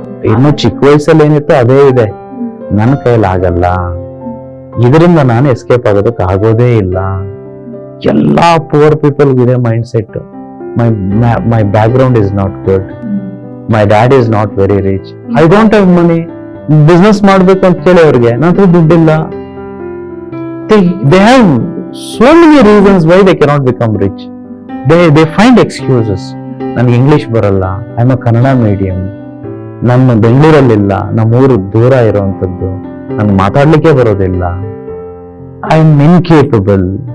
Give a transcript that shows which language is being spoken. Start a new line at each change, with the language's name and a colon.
Kannada: ಇನ್ನು ಚಿಕ್ಕ ವಯಸ್ಸಲ್ಲಿ ಏನಿತ್ತು ಅದೇ ಇದೆ. ನನ್ನ ಕೈಲಿ ಆಗಲ್ಲ, ಇದರಿಂದ ನಾನು ಎಸ್ಕೇಪ್ ಆಗೋದಕ್ಕೆ ಆಗೋದೇ ಇಲ್ಲ.
English: ಎಲ್ಲಾ poor people ಇದೆ mindset. My background is not good, my dad is not very rich, I don't have money.
Kannada: Business ಮಾಡ್ಬೇಕು ಅಂತ ಕೇಳಿ ಅವ್ರಿಗೆ ನನ್ನ ಹತ್ರ ದುಡ್ಡಿಲ್ಲ.
English: They have so many reasons why they cannot become rich. They find excuses.
Kannada: ನನಗೆ English ಬರಲ್ಲ,
English: I am a Kannada medium,
Kannada: ನಮ್ಮ ಬೆಂಗಳೂರಲ್ಲಿಲ್ಲ, ನಮ್ಮೂರು ದೂರ ಇರುವಂತದ್ದು, ನನ್ಗೆ ಮಾತಾಡ್ಲಿಕ್ಕೆ ಬರೋದಿಲ್ಲ,
English: I am incapable.